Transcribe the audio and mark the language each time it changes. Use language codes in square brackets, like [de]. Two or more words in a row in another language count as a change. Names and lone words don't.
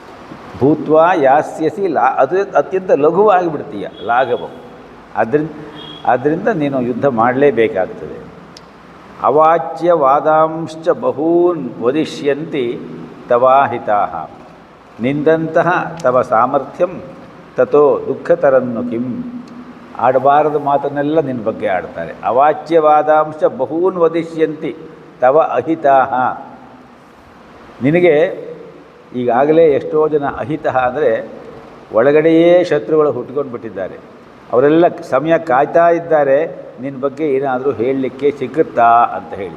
[sa] ಭೂತ್ವ ಯಾಸ್ಯಸಿ [kn] ಅದು ಅತ್ಯಂತ ಲಘುವಾಗಿಬಿಡ್ತೀಯ, ಲಾಘವಂ. ಅದರಿಂದ ಆದ್ದರಿಂದ ನೀನು ಯುದ್ಧ ಮಾಡಲೇಬೇಕಾಗ್ತದೆ. [sa] ಅವಾಚ್ಯ ವಾದಾಂಶ್ಚ ಬಹೂನ್ ವದಿಷ್ಯಂತಿ ತವಾಹಿತಾಃ ನಿಂದಂತಹ ತವ ಸಾಮರ್ಥ್ಯಂ ತಥೋ ದುಃಖತರನ್ನು ಕಿಂ. [kn] ಆಡಬಾರದ ಮಾತನ್ನೆಲ್ಲ ನಿನ್ನ ಬಗ್ಗೆ ಆಡ್ತಾರೆ. [sa] ಅವಾಚ್ಯವಾದಾಂಶ ಬಹೂನ್ ವದಿಷ್ಯಂತಿ ತವ ಅಹಿತಾಃ. [kn] ನಿನಗೆ ಈಗಾಗಲೇ ಎಷ್ಟೋ ಜನ ಅಹಿತಃ ಅಂದರೆ ಒಳಗಡೆಯೇ ಶತ್ರುಗಳು ಹುಟ್ಕೊಂಡು ಬಿಟ್ಟಿದ್ದಾರೆ. ಅವರೆಲ್ಲ ಸಮಯ ಕಾಯ್ತಾ ಇದ್ದಾರೆ ನಿನ್ನ ಬಗ್ಗೆ ಏನಾದರೂ ಹೇಳಲಿಕ್ಕೆ ಸಿಗುತ್ತಾ ಅಂತ ಹೇಳಿ.